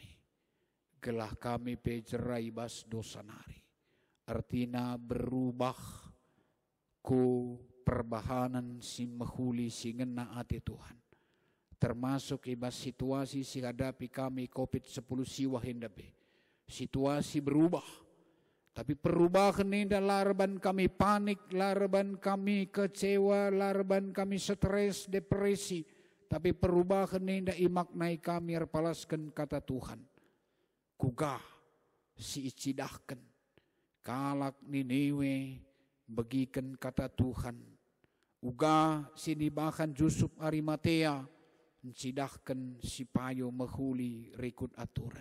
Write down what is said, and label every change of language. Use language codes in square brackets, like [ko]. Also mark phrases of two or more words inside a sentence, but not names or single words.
[btx] Gelah kami pe jerai bas dosa nari. Artina berubah ku perbahanan si mahuli si ngena ati Tuhan. Termasuk ibas situasi si hadapi kami COVID-10 siwa hendape. Situasi berubah. [id] Tapi perubahan ini [btx] larban kami panik, larban kami kecewa, larban kami stres, depresi. [id] Tapi perubahan ini [btx] imaknai kami erpalaskan kata Tuhan. Kugah si icidahkan. Kalak Niniwe bagikan kata Tuhan. Uga sinibahan Jusuf Arimatea. Mencidahkan si payo mahuli rikut aturan.